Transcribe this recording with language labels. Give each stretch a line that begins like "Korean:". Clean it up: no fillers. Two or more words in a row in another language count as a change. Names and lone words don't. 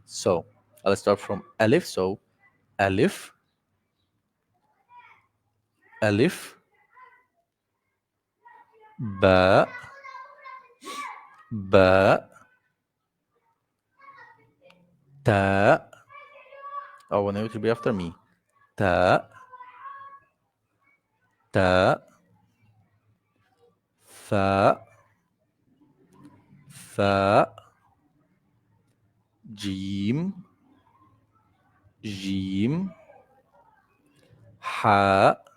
English: So I'll start from Alif. So
Arabic: ألف، ألف، باء، باء، تاء.
English: I want you to repeat after me.
Arabic: تاء، تاء، فاء، فاء، جيم، جيم، حاء,